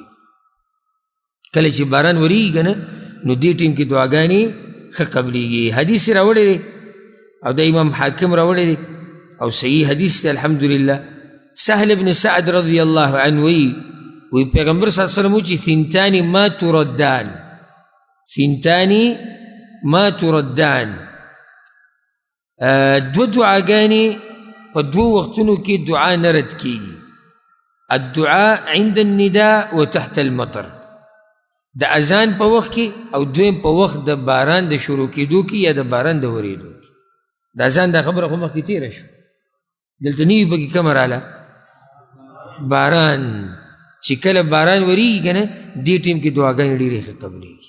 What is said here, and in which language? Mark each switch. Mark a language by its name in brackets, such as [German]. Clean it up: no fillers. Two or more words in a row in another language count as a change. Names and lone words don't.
[Pashto] کله چې باران ورېږي که نه نو دې ټیم کې دعاګانې ښه قبلېږي. حدیث یې راوړی دی او د امام حاکم راوړی دی او صحیح حدیث دی الحمدلله. سهل بن سعد [Arabic] رضی الله عنه [Pashto] وی پیغمبر [Arabic] صلی اللہ علیہ وسلم [Pashto] چې [Arabic] ثنتان ما تردان، ثنتان ما تردان، [Pashto] دو دعاګانې په دو وختونو کې دعا نه رد کېږي. [Arabic] الدعاء عند النداء وتحت المطر، [Pashto] د اذان په وخت کې او دویم په وخت د باران د شروع کېدو کې یا د باران د ورېدو کې. د اذان دا خبره خو مخکې تېره شو، دلته نوي پکې کومه راله؟ باران. چې کله باران ورېږي که نه دې ټیم کې دعاګانې ډېرې ښه قبلېږي.